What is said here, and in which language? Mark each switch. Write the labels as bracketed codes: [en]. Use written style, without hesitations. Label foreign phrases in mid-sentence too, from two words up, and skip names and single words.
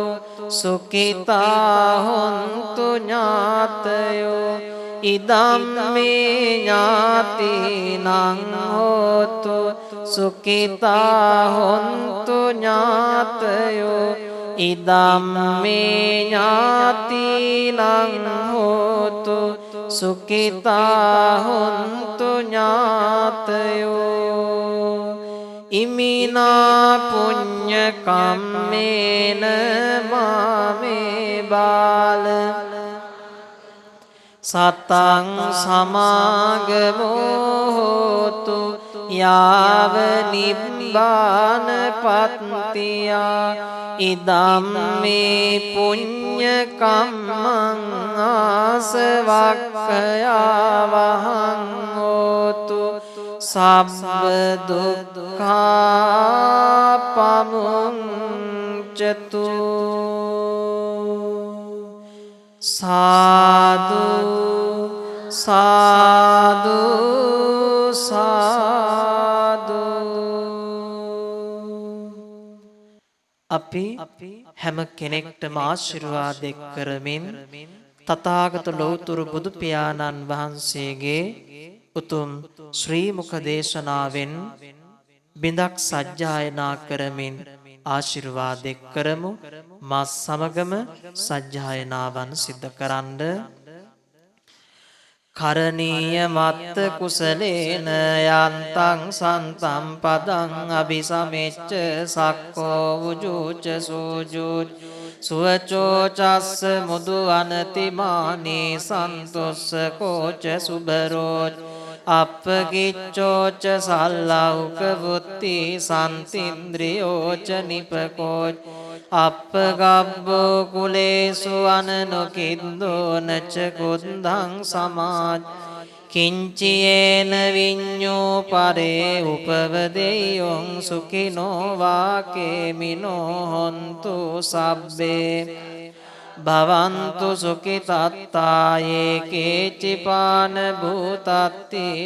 [pi] සුඛිතා හොන්තු ඥාතයෝ ඉදම්මේ ඥාතිනං හෝතු සුඛිතා හොන්තු ඥාතයෝ ඉදම්මේ ඥාතිනං හෝතු සුඛිතා හොන්තු ඥාතයෝ ඉමිනා පුඤ්ඤ කම්මේන මාමේ බාල සතං සමාගමෝ හෝතු යාව නිබ්බාන පත්තියා ඉදම්මේ පුඤ්ඤ කම්මං ආසවක්ඛයා වහං හෝතු සබ්බ දුක්ඛා පමුංචතු සාදු [si] සාදු සාදු අපි හැම කෙනෙක්ටම ආශිර්වාද කරමින් තථාගත ලෞතර බුදු පියාණන් වහන්සේගේ උතුම් ශ්‍රී මුඛ දේශනාවෙන් බිඳක් සජ්ජායනා කරමින් ආශිර්වාද කරමු. මා සමගම සජ්ජායනාවන් සිද්ධ කරන්ඩ. [pi] කරණීය මත්ත කුසලේන යන්තං සන්තම් පදං අபிසමෙච්ච සක්කෝ උජුච සූජුච සුවචෝ චස්ස මුදු අනතිමානී සන්තොස්ස කෝච සුබරෝච අප්පකිච්චෝච සල්ලෞක වුත්ති සන්තින්ද්‍රියෝච නිපකෝච අප්පගබ්බෝ කුලේසු අනනුකිද්දෝනච කුද්දං සමාජ කිංචියේන විඤ්ඤෝ පරේ උපවදෙය්‍යොං සුඛිනෝ වාකේමිනෝ හොන්තු සබ්බේ භවන්තු සුඛිතත්තායේ කේචිපාන භූතත්ති